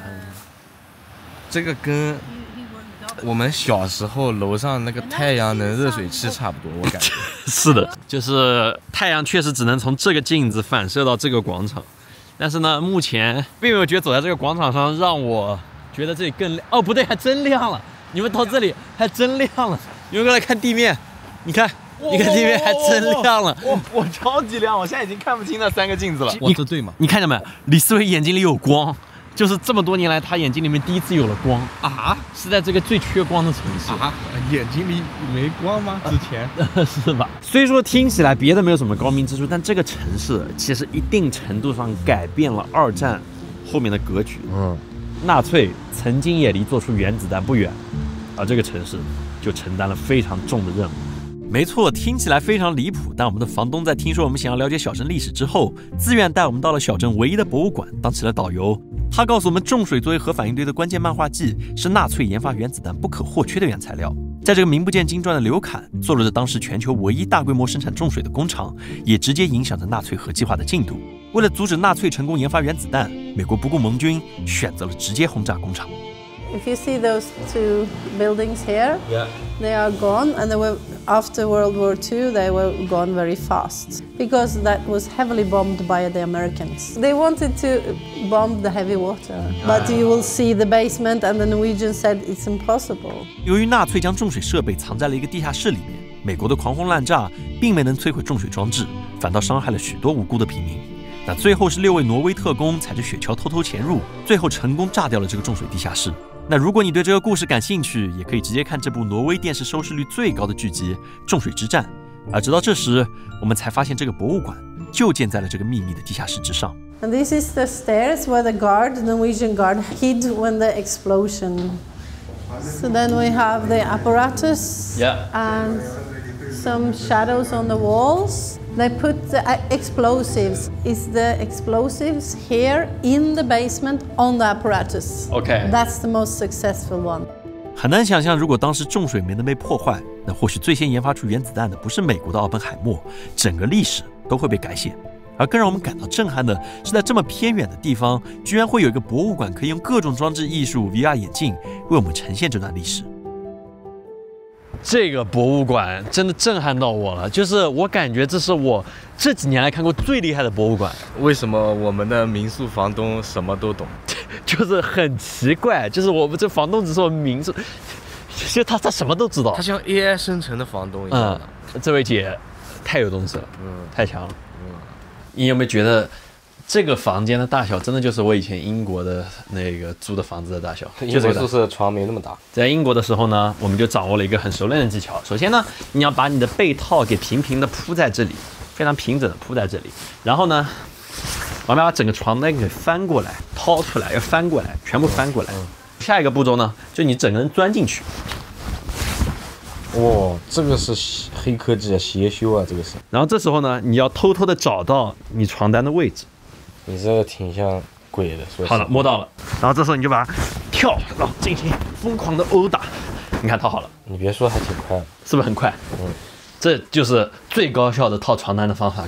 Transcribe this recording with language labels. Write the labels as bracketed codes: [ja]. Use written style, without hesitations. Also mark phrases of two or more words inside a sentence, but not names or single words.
[zh] 這個跟我們小時候樓上那個太陽能熱水器差不多，我感覺。是的，就是太陽確實只能從這個鏡子反射到這個廣場。但是呢，目前並沒有覺得走在這個廣場上讓我覺得這裡更亮。哦，不對，還真亮了！你們到這裡還真亮了。你們過來看地面，你看地面還真亮了。我超級亮，我現在已經看不清那3個鏡子了。我說對嗎？你看見沒有？李思維眼睛裡有光，就是這麼多年來他眼睛裡面第一次有了光啊！是在這個最缺光的城市啊！眼睛裡沒光嗎？之前是吧？雖說聽起來別的沒有什麼高明之處，但這個城市其實一定程度上改變了2戰後面的格局。納粹曾經也離做出原子彈不遠，而這個城市就承擔了非常重的任務。没錯，聽起來非常離譜，但我們的房東在聽說我們想要了解小鎮歷史之後，自願帶我們到了小鎮唯一的博物館，當起了導遊。他告訴我們，重水作為核反應堆的關鍵氮化劑，是納粹研發原子彈不可或缺的原材料。在這個名不見經傳的劉侃，坐落着當時全球唯一大規模生產重水的工廠，也直接影響着納粹核計劃的進度。為了阻止納粹成功研發原子彈，美國不顧盟軍，選擇了直接轟炸工廠。 [en] If you see those two buildings here, they are gone, and they were, after World War II, they were gone very fast because that was heavily bombed by the Americans. They wanted to bomb the heavy water, but you will see the basement, and the Norwegians said it's impossible. [zh] 由于納粹將重水設備藏在了一個地下室裡面，美國的狂轟濫炸並沒能摧毀重水裝置，反倒傷害了許多無辜的平民。那最後是6位挪威特工踩着雪橇偷偷潛入，最後成功炸掉了這個重水地下室。那如果你對這個故事感興趣，也可以直接看這部挪威電視收視率最高的劇集《重水之戰》。而直到這時，我們才發現這個博物館就建在了這個秘密的地下室之上。 [en] And this is the stairs where the Norwegian guard, hid when the explosion. So then we have the apparatus and some shadows on the walls. They put the explosives. Is the explosives here in the basement on the apparatus? Okay. That's the most successful one. [zh] 很難想象，如果當時重水沒能被破壞，那或許最先研發出原子彈的不是美國的奧本海默，整個歷史都會被改寫。而更讓我們感到震撼的是，在這麼偏遠的地方，居然會有一個博物館可以用各種裝置藝術 VR 眼鏡為我們呈現這段歷史。這個博物館真的震撼到我了，就是我感覺這是我這幾年來看過最厲害的博物館。為什麼我們的民宿房東什麼都懂？就是很奇怪，就是我們這房東只是我們民宿，其實他什麼都知道。他像 AI 生成的房東一樣。這位姐太有東西了，太強了。你有沒有覺得？這個房間的大小真的就是我以前英國的那個租的房子的大小，英國宿舍床沒那麼大。在英國的時候呢，我們就掌握了一個很熟練的技巧。首先呢，你要把你的被套給平平的鋪在這裡，非常平整的鋪在這裡。然後呢，我們要把整個床單給翻過來，掏出來，要翻過來，全部翻過來。下一個步驟呢，就你整個人鑽進去。哇，這個是黑科技啊，邪修啊，這個是。然後這時候呢，你要偷偷的找到你床單的位置。你這個挺像鬼的，說好了，摸到了，然後這時候你就把它跳，然後進行瘋狂的毆打。你看套好了，你別說還挺快，是不是很快？這就是最高效的套床單的方法。